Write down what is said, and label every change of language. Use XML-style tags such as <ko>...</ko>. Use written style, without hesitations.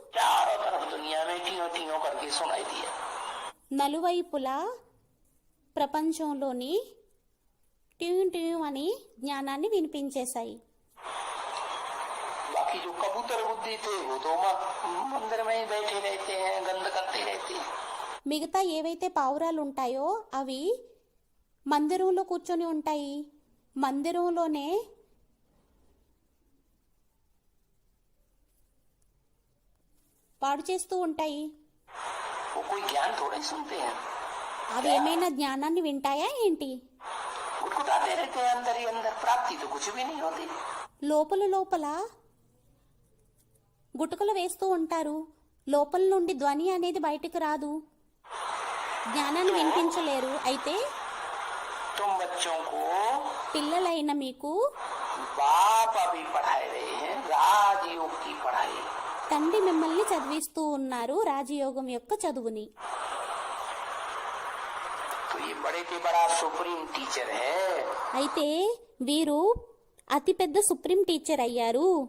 <hi>चारों तरफ दुनिया में टीयों टीयों करके सुनाई दिया।</hi> <te>నలువైపులా ప్రపంచంలోని ట్యూన్ ట్యూన్ అని జ్ఞానాన్ని వినిపించేశాయి.</te> <hi>बाकी जो कबूतर बुद्धि थे वो तो मंदिर में ही बैठे रहते हैं, गंद करते रहते हैं।</hi> <te>మిగతా ఏవైతే పావురాలు ఉంటాయో అవి మందిరంలో కూర్చొని ఉంటాయి. మందిరంలోనే పాడు చేస్తూ ఉంటాయి.</te> <hi>वो कोई ज्ञान थोड़े सुनते हैं,</hi> <te>అవి ఏమైనా జ్ఞానాన్ని వింటాయా ఏంటి?</te> <hi>गुटगुटाते रहते हैं अंदर ही अंदर, प्राप्ति तो कुछ भी नहीं होती।</hi> <te>లోపల లోపల గుటకలు వేస్తూ ఉంటారు. లోపల నుండి ధ్వని అనేది బయటకు రాదు. జ్ఞానాన్ని వినిపించలేరు. అయితే</te> <hi>तुम बच्चों को</hi> <te>పిల్లలైన మీకు</te> <hi>बाप अभी पढ़ाए रहे हैं राजयोग की पढ़ाई।</hi> <te>తండ్రి మిమ్మల్ని చదివిస్తూ ఉన్నారు రాజయోగం యొక్క చదువుని.</te> <hi>तो ये बड़े के बड़ा सुप्रीम टीचर है।</hi> <te>అయితే వీరు అతిపెద్ద సుప్రీం టీచర్ అయ్యారు.</te>